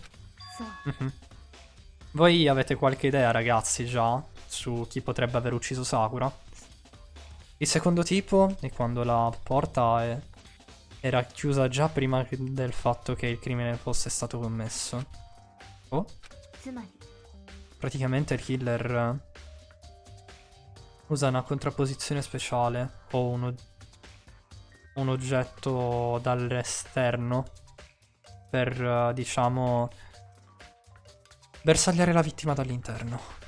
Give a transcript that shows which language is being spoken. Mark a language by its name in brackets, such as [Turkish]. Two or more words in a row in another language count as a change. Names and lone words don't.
[Japanese] そう Mhm. [Italian] Voi avete qualche idea, ragazzi, già, su chi potrebbe aver ucciso Sakura? Il secondo tipo è quando la porta era chiusa già prima del fatto che il crimine fosse stato commesso. Oh, [Japanese] つまり [Italian] praticamente il killer usa una contrapposizione speciale o un oggetto dall'esterno per, diciamo, bersagliare la vittima dall'interno.